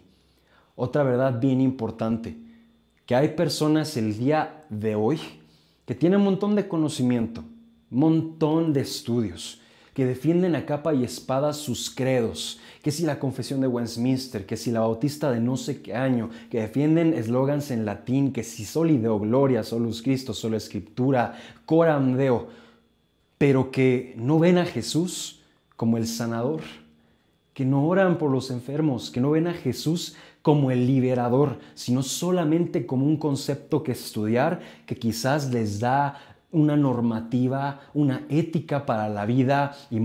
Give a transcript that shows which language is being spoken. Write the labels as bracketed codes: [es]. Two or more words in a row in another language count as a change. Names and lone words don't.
[es] Otra verdad bien importante, que hay personas el día de hoy que tienen un montón de conocimiento, un montón de estudios, que defienden a capa y espada sus credos, que si la confesión de Westminster, que si la bautista de no sé qué año, que defienden eslogans en latín, que si [la] soli Deo gloria, solus Christo, [es] sola escritura, [la] coram Deo, [es] pero que no ven a Jesús como el sanador, que no oran por los enfermos, que no ven a Jesús como el liberador, sino solamente como un concepto que estudiar, que quizás les da una normativa, una ética para la vida y